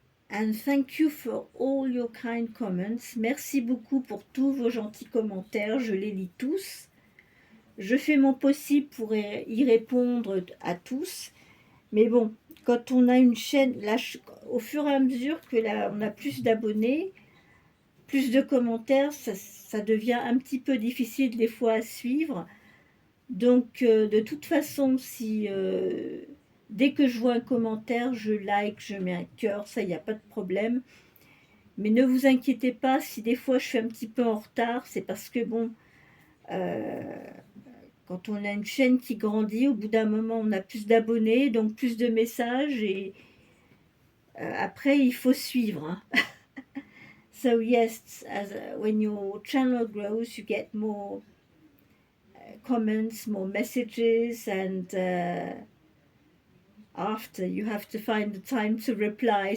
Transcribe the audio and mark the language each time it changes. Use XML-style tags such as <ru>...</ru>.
<en>And thank you for all your kind comments.</en> <fr>Merci beaucoup pour tous vos gentils commentaires. Je les lis tous. Je fais mon possible pour y répondre à tous. Mais bon, quand on a une chaîne, là, au fur et à mesure que on a plus d'abonnés, plus de commentaires, ça devient un petit peu difficile des fois à suivre. Donc, de toute façon, si dès que je vois un commentaire, je like, je mets un cœur, ça, il n'y a pas de problème. Mais ne vous inquiétez pas, si des fois je suis un petit peu en retard, c'est parce que, bon, quand on a une chaîne qui grandit, au bout d'un moment, on a plus d'abonnés, donc plus de messages, et après, il faut suivre. Hein.</fr> <en>So yes, when your channel grows, you get more comments, more messages, and after you have to find the time to reply.</en>